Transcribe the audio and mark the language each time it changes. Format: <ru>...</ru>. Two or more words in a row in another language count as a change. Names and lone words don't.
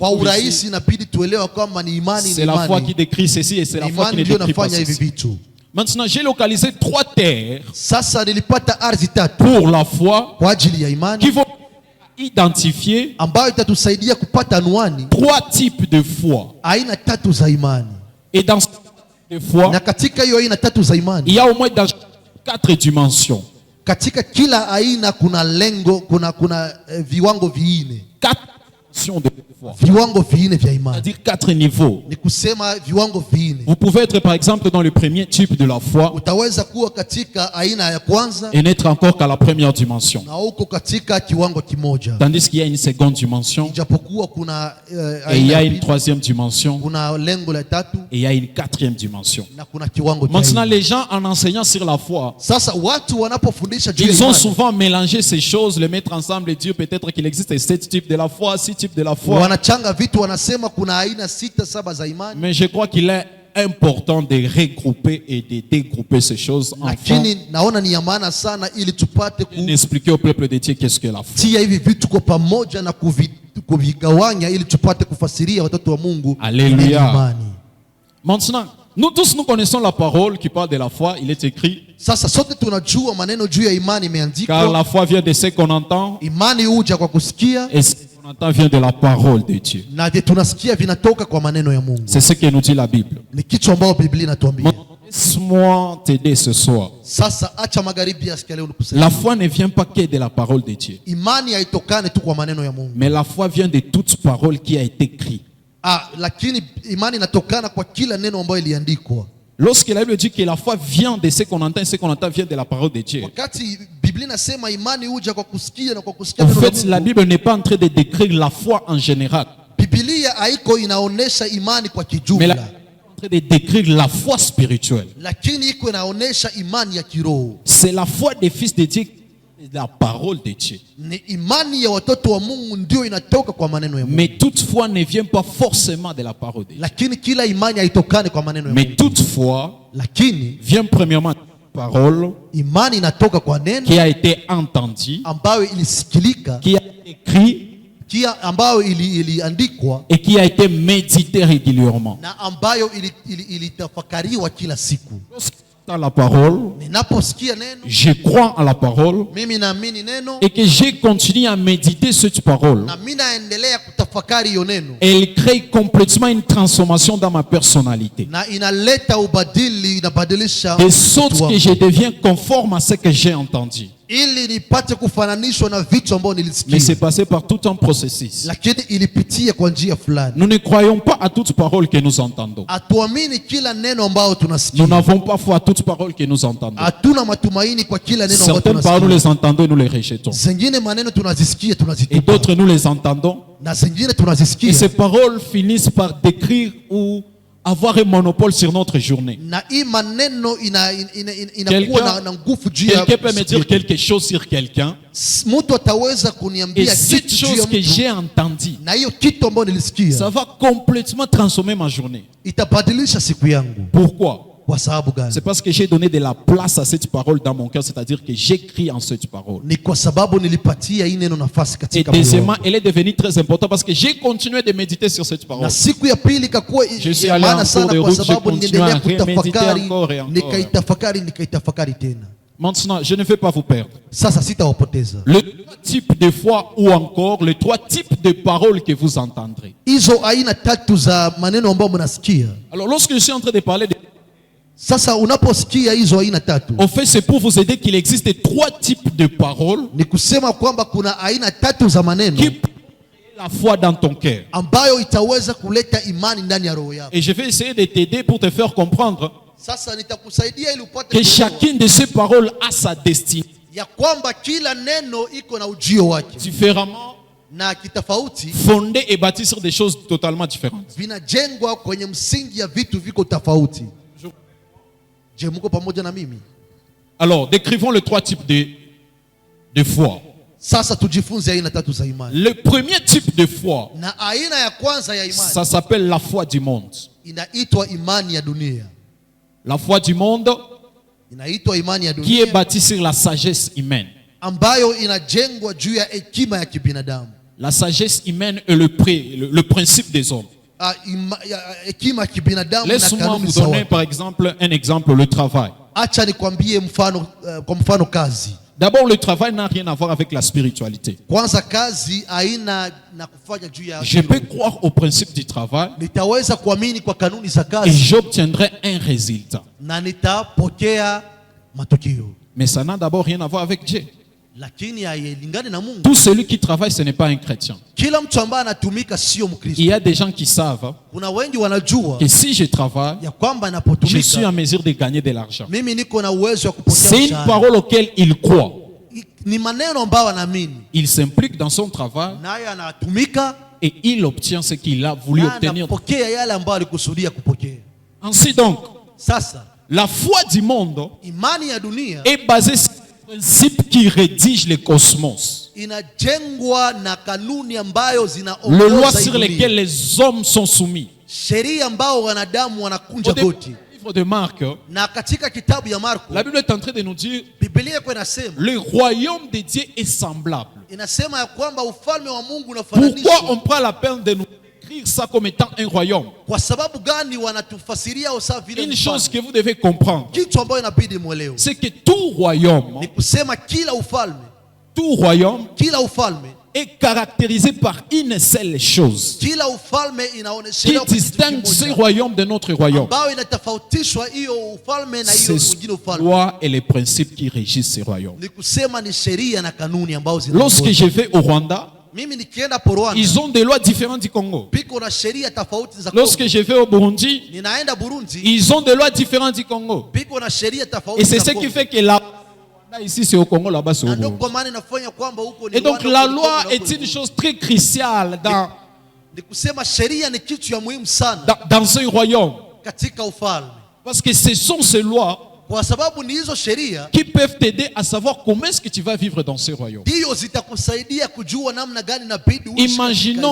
<sw>kwa</sw> <fr>trouve ici.</fr> <sw>urahisi inabidi tuelewa kwamba ni imani,</sw> <fr>C'est la foi qui décrit ceci et c'est la foi qui</fr> <sw>imani</sw> <fr>ne</fr> <sw>ndio</sw> <fr>décrit pas</fr> <sw>nafanya hivi</sw> <fr>ceci.</fr> <sw>vitu.</sw> <fr>Maintenant, j'ai localisé 3 terres</fr> <sw>Sasa nilipata ardhi tatu</sw> <fr>pour la foi</fr> <sw>kwa ajili ya</sw> <fr>qui</fr> <sw>imani</sw> <fr>vont identifier</fr> <sw>ambayo itatusaidia kupata anwani</sw> <fr>3 types de foi.</fr> <sw>aina tatu za imani,</sw> <fr>Et dans ces types de foi,</fr> <sw>na katika hiyo aina tatu za</sw> <fr>il</fr> <sw>imani,</sw> <fr>y a au moins dans 4 dimensions.</fr> <sw>katika kila aina kuna lengo, kuna viwango viine,</sw> <fr>4 dimensions de foi.</fr> <sw>viwango viine vya imani,</sw> <fr>C'est-à-dire 4 niveaux.</fr> <sw>ni kusema viwango viine.</sw> <fr>Vous pouvez être par exemple dans le premier type de la foi</fr> <sw>Utaweza kuwa katika aina ya kwanza</sw> <fr>et n'être encore qu'à la première dimension.</fr> <sw>na uko katika kiwango kimoja,</sw> <fr>Tandis qu'il y a une seconde dimension,</fr> <sw>japokuwa kuna</sw> <fr>et il y</fr> <sw>aina</sw> <fr>a</fr> <sw>ya</sw> <fr>une</fr> <sw>pili,</sw> <fr>troisième dimension,</fr> <sw>kuna lengo la tatu</sw> <fr>et il y a une 4e dimension.</fr> <sw>na kuna kiwango cha</sw> <fr>Maintenant,</fr> <sw>nne.</sw> <fr>les gens en enseignant sur la foi,</fr> <sw>Sasa watu wanapofundisha juu ya</sw> <fr>ils ont</fr> <sw>imani</sw> <fr>souvent mélangé ces choses, les mettre ensemble et dire peut-être qu'il existe 7 types de la foi, 6 types de la foi.</fr> <sw>wanachanga vitu, wanasema kuna aina 6 7 za imani,</sw> <fr>Mais je crois qu'il est important de regrouper et de dégrouper ces choses afin</fr> <sw>lakini naona ni ya maana sana ili tupate</sw> <fr>d'expliquer au peuple de Dieu qu'est-ce que la foi.</fr> <sw>kutia hivi vitu kwa pamoja na kuvigawanya ili tupate kufasiria watoto wa Mungu</sw> <fr>Alléluia.</fr> <sw>nini imani.</sw> <fr>Maintenant, nous tous nous connaissons la parole qui parle de la foi. Il est écrit,</fr> <sw>Sasa sote tunajua maneno juu ya imani</sw> <fr>car</fr> <sw>imeandikwa,</sw> <fr>la foi vient de ce qu'on entend</fr> <sw>imani huja kwa kusikia</sw> <fr>et ce qu'on entend vient de la parole de Dieu.</fr> <sw>na vile tunasikia vinatoka kwa maneno ya Mungu.</sw> <fr>C'est ce que nous dit la Bible.</fr> <sw>Ni kitu ambacho Biblia inatuambia.</sw> <fr>Laisse-moi t'aider ce soir.</fr> <sw>Sasa acha magharibi yasikia leo nikusaidia.</sw> <fr>La foi ne vient pas que de la parole de Dieu,</fr> <sw>Imani haitokane tu kwa maneno ya Mungu.</sw> <fr>mais la foi vient de toute parole qui a été écrite.</fr> <sw>Lakini imani inatokana kwa kila neno ambayo iliandikwa.</sw> <fr>Lorsque la Bible dit que la foi vient de ce qu'on entend, et ce qu'on entend vient de la parole de Dieu.</fr> <sw>Wakati Biblia inasema imani huja kwa kusikia na kwa kusikia</sw> <fr>En</fr> <sw>neno la</sw> <fr>fait, la</fr> <sw>Mungu,</sw> <fr>Bible n'est pas en train de décrire la foi en général,</fr> <sw>Biblia haiko inaonesha imani kwa</sw> <fr>mais la</fr> <sw>kijumla,</sw> <fr>Bible est en train de décrire la foi spirituelle.</fr> <sw>lakini iko inaonesha imani ya kiroho.</sw> <fr>C'est la foi des fils de Dieu, la parole de Dieu.</fr> <sw>Ni imani ya watoto wa Mungu ndio inatoka kwa maneno ya Mungu.</sw> <fr>Mais toute foi ne vient pas forcément de la parole de Dieu.</fr> <sw>Lakini kila imani haitokane kwa maneno ya</sw> <fr>Mais</fr> <sw>Mungu.</sw> <fr>toute foi</fr> <sw>Lakini</sw> <fr>vient premièrement de la parole</fr> <sw>imani inatoka kwa neno</sw> <fr>qui a été entendue,</fr> <sw>ambayo ilisikilika,</sw> <fr>qui a été écrite</fr> <sw>ambayo iliandikwa</sw> <fr>et qui a été méditée régulièrement.</fr> <sw>na ambayo ilitafakariwa kila siku.</sw> <fr>Dans la parole,</fr> <sw>Ninaposikia neno,</sw> <fr>je crois en la parole</fr> <sw>mimi naamini neno</sw> <fr>et que j'ai continué à méditer cette parole.</fr> <sw>na mimi naendelea kutafakari hiyo neno,</sw> <fr>Elle crée complètement une transformation dans ma personnalité.</fr> <sw>na inaleta ubadili, inabadilisha</sw> <fr>De</fr> <sw>mtu</sw> <fr>sorte</fr> <sw>wangu,</sw> <fr>que je deviens conforme à ce que j'ai entendu.</fr> <sw>ili nipate kufananishwa na vitu ambavyo</sw> <fr>Mais</fr> <sw>nilisikia,</sw> <fr>c'est passé par tout un processus.</fr> <sw>lakini ilipitia kwa njia fulani.</sw> <fr>Nous ne croyons pas à toute parole que nous entendons.</fr> <sw>Hatuamini kila neno ambalo</sw> <fr>Nous</fr> <sw>tunasikia,</sw> <fr>n'avons pas foi à toute parole que nous entendons.</fr> <sw>hatuna matumaini kwa kila neno ambalo</sw> <fr>Certaines paroles, nous</fr> <sw>tunasikia.</sw> <fr>les entendons et nous les rejetons.</fr> <sw>Zingine maneno tunazisikia</sw> <fr>Et</fr> <sw>tunazitupa,</sw> <fr>d'autres, nous les entendons.</fr> <sw>na zingine</sw> <fr>Et</fr> <sw>tunazisikia,</sw> <fr>ces paroles finissent par décrire ou avoir un monopole sur notre journée.</fr> <sw>na hii maneno inakuwa na nguvu juu ya</sw> <fr>Quelqu'un peut me dire quelque chose sur quelqu'un.</fr> <sw>mtu ataweza</sw> <fr>Et</fr> <sw>kuniambia</sw> <fr>cette</fr> <sw>kitu juu ya</sw> <fr>chose que</fr> <sw>mtu,</sw> <fr>j'ai entendue,</fr> <sw>na hiyo kitu ambayo</sw> <fr>ça</fr> <sw>nilisikia</sw> <fr>va complètement transformer ma journée.</fr> <sw>itabadilisha siku yangu.</sw> <fr>Pourquoi?</fr> <sw>Kwa sababu gani?</sw> <fr>C'est parce que j'ai donné de la place à cette parole dans mon cœur, c'est-à-dire que j'écris en cette parole.</fr> <sw>Ni kwa sababu nilipatia hii neno nafasi</sw> <fr>Et</fr> <sw>katika moyo</sw> <fr>deuxièmement,</fr> <sw>wangu.</sw> <fr>elle est devenue très importante parce que j'ai continué de méditer sur cette parole.</fr> <sw>Na siku ya pili ikakuwa</sw> <fr>Je suis</fr> <sw>ya</sw> <fr>allé en</fr> <sw>maana</sw> <fr>cours</fr> <sw>sana</sw> <fr>de</fr> <sw>kwa</sw> <fr>route,</fr> <sw>sababu</sw> <fr>j'ai continué</fr> <sw>niliendelea</sw> <fr>à reméditer</fr> <sw>kutafakari,</sw> <fr>encore et encore.</fr> <sw>nikaitafakari tena.</sw> <fr>Maintenant, je ne vais pas vous perdre.</fr> <sw>Sasa sitawapoteza.</sw> <fr>Les 3 types de foi ou encore les 3 types de paroles que vous entendrez.</fr> <sw>Hizo aina tatu za maneno ambayo mnasikia.</sw> <fr>Alors, lorsque je suis en train de parler de</fr> <sw>Sasa unaposikia hizo aina tatu,</sw> <fr>en fait, c'est pour vous aider qu'il existe 3 types de paroles</fr> <sw>ni kusema kwamba kuna aina tatu za maneno</sw> <fr>qui peuvent créer la foi dans ton cœur.</fr> <sw>ambayo itaweza kuleta imani ndani ya roho yako.</sw> <fr>Et je vais essayer de t'aider pour te faire comprendre</fr> <sw>Sasa nitakusaidia ili upate</sw> <fr>que</fr> <sw>kuelewa</sw> <fr>chacune de ces paroles a sa destinée.</fr> <sw>ya kwamba kila neno iko na ujio wake</sw> <fr>Différemment</fr> <sw>na kitofauti,</sw> <fr>fondées et bâties sur des choses totalement différentes.</fr> <sw>vinajengwa kwenye msingi ya vitu viko tofauti. Je, mko pamoja na mimi?</sw> <fr>Alors, décrivons les 3 types de foi.</fr> <sw>Sasa tujifunze aina tatu za imani.</sw> <fr>Le premier type de foi,</fr> <sw>Na aina ya kwanza ya imani</sw> <fr>ça s'appelle la foi du monde.</fr> <sw>inaitwa imani ya dunia.</sw> <fr>La foi du monde</fr> <sw>Inaitwa imani ya</sw> <fr>qui est</fr> <sw>dunia</sw> <fr>bâtie sur la sagesse humaine.</fr> <sw>ambayo inajengwa juu ya hekima ya kibinadamu.</sw> <fr>La sagesse humaine est le principe des hommes.</fr> <sw>Hekima ya kibinadamu na</sw> <fr>Laisse-moi</fr> <sw>kanuni</sw> <fr>vous</fr> <sw>za</sw> <fr>donner</fr> <sw>watu.</sw> <fr>par exemple un exemple, le travail.</fr> <sw>Acha nikwambie mfano, kwa mfano kazi.</sw> <fr>D'abord, le travail n'a rien à voir avec la spiritualité.</fr> <sw>Kwanza kazi haina na kufanya juu ya</sw> <fr>Je peux croire au principe du travail</fr> <sw>nitaweza kuamini kwa kanuni za</sw> <fr>et</fr> <sw>kazi</sw> <fr>j'obtiendrai un résultat.</fr> <sw>na nitapokea matokeo,</sw> <fr>Mais ça n'a d'abord rien à voir avec Dieu.</fr> <sw>lakini hailingani na Mungu.</sw> <fr>Tout celui qui travaille, ce n'est pas un chrétien.</fr> <sw>Kila mtu ambaye anatumika sio Mkristo.</sw> <fr>Il y a des gens qui savent</fr> <sw>Kuna wengi wanajua</sw> <fr>que si je travaille,</fr> <sw>ya kwamba</sw> <fr>je suis</fr> <sw>napotumika</sw> <fr>en mesure de gagner de l'argent.</fr> <sw>mimi niko na uwezo wa kupokea</sw> <fr>C'est une</fr> <sw>mshahara.</sw> <fr>parole auquel il croit.</fr> <sw>Ni maneno ambayo anaamini,</sw> <fr>Il s'implique dans son travail</fr> <sw>naye anatumika</sw> <fr>et il obtient ce qu'il a voulu</fr> <sw>na</sw> <fr>obtenir.</fr> <sw>anapokea yale ambayo alikusudia kupokea.</sw> <fr>Ainsi donc,</fr> <sw>Sasa</sw> <fr>la foi du monde</fr> <sw>imani ya dunia</sw> <fr>est basée sur le principe qui rédige le cosmos.</fr> <sw>inajengwa na kanuni ambayo</sw> <fr>Les lois</fr> <sw>zinaongoza</sw> <fr>sur</fr> <sw>hii dunia.</sw> <fr>lesquelles les hommes sont soumis.</fr> <sw>Sheria ambao wanadamu wanakunja</sw> <fr>Au début</fr> <sw>goti.</sw> <fr>du livre de Marc,</fr> <sw>Na katika kitabu ya Marko,</sw> <fr>la Bible est en train de nous dire</fr> <sw>Biblia iko inasema</sw> <fr>le royaume de Dieu est semblable.</fr> <sw>inasema ya kwamba ufalme wa Mungu</sw> <fr>Pourquoi</fr> <sw>unafananishwa.</sw> <fr>on prend la peine de nous écrire ça comme étant un royaume?</fr> <sw>Kwa sababu gani wanatufasiria usawa vile</sw> <fr>Une chose</fr> <sw>mfalme?</sw> <fr>que vous devez comprendre,</fr> <sw>Kitu ambayo inabidi mwelewe</sw> <fr>c'est que tout royaume,</fr> <sw>ni kusema kila ufalme</sw> <fr>est caractérisé par une seule chose</fr> <sw>kila ufalme</sw> <fr>qui</fr> <sw>inaoneshelewa kwa kitu</sw> <fr>distingue ce</fr> <sw>kimoja</sw> <fr>royaume de notre royaume.</fr> <sw>ambayo inatofautishwa hiyo ufalme na hiyo</sw> <fr>C'est</fr> <sw>mwingine</sw> <fr>les</fr> <sw>ufalme.</sw> <fr>lois et les principes qui régissent ce royaume.</fr> <sw>Ni kusema ni sheria na kanuni ambazo</sw> <fr>Lorsque</fr> <sw>zinaongoza.</sw> <fr>je vais au Rwanda,</fr> <sw>Mimi nikienda po Rwanda,</sw> <fr>ils ont des lois différentes du Congo.</fr> <sw>piko na sheria tofauti za</sw> <fr>Lorsque</fr> <sw>Kongo.</sw> <fr>je vais au Burundi,</fr> <sw>Ninaenda Burundi,</sw> <fr>ils ont des lois différentes du Congo.</fr> <sw>piko na sheria tofauti</sw> <fr>Et c'est</fr> <sw>za</sw> <fr>ce</fr> <sw>Kongo.</sw> <fr>qui fait que là, ici c'est au Congo, là-bas c'est au</fr> <sw>Na ndio</sw> <fr>Burundi.</fr> <sw>kwa maana inafanya kwamba huko ni</sw> <fr>Et donc</fr> <sw>Rwanda,</sw> <fr>la</fr> <sw>huko ni</sw> <fr>loi</fr> <sw>Kongo, na</sw> <fr>est</fr> <sw>huko ni</sw> <fr>une</fr> <sw>Burundi.</sw> <fr>chose très cruciale</fr> <sw>Ni kusema sheria ni kitu ya muhimu sana</sw> <fr>dans un royaume.</fr> <sw>katika ufalme,</sw> <fr>Parce que ce sont ces lois</fr> <sw>kwa sababu ni hizo sheria</sw> <fr>qui peuvent t'aider à savoir comment est-ce que tu vas vivre dans ce royaume.</fr> <sw>ndio zitakusaidia kujua namna gani inabidi uishi</sw> <fr>Imaginons</fr>